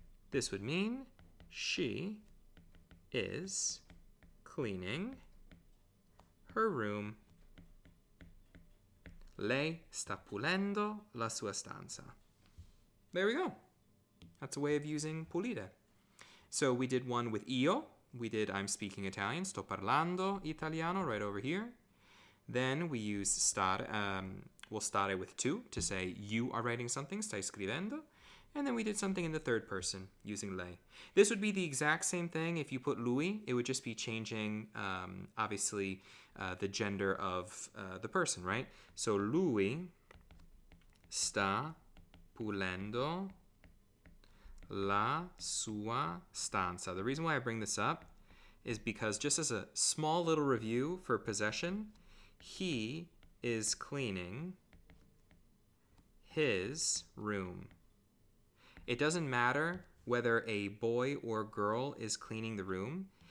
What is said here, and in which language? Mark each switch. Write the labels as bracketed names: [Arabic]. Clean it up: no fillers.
[English] This would mean she is cleaning her room. [Italian] Lei sta pulendo la sua stanza. [English] There we go. That's a way of using pulire. So we did one with io. We did I'm speaking Italian, [Italian] sto parlando italiano [English] right over here. Then we use stare, we'll stare with tu to say you are writing something, [Italian] stai scrivendo. [English] And then we did something in the third person using lei. This would be the exact same thing if you put lui. It would just be changing, obviously, the gender of the person, right? [Italian] So lui sta pulendo la sua stanza. [English] The reason why I bring this up is because just as a small little review for possession, he is cleaning his room. It doesn't matter whether a boy or girl is cleaning the room.